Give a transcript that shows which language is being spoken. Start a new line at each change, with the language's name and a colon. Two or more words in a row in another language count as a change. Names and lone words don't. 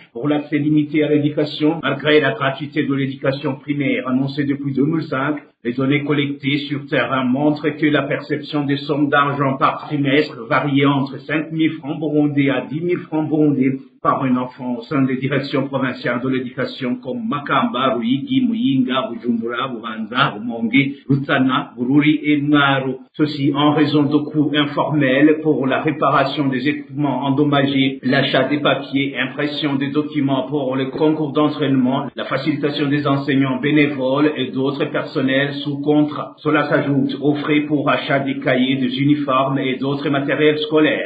French: Pour l'accès limité à l'éducation, malgré la gratuité de l'éducation primaire annoncée depuis 2005, les données collectées sur terrain montrent que la perception des sommes d'argent par trimestre variait entre 5 000 francs burundais à 10 000 francs burundais par un enfant au sein des directions provinciales de l'éducation comme Makamba, Ruyigi, Muyinga, Bujumbura, Bubanza, Rumonge, Rutana, Bururi et Mwaro. Ceci en raison de coûts informels pour la réparation des équipements endommagés, l'achat des papiers, impression des documents pour le concours d'entraînement, la facilitation des enseignants bénévoles et d'autres personnels sous contrat. Cela s'ajoute aux frais pour achat des cahiers, des uniformes et d'autres matériels scolaires.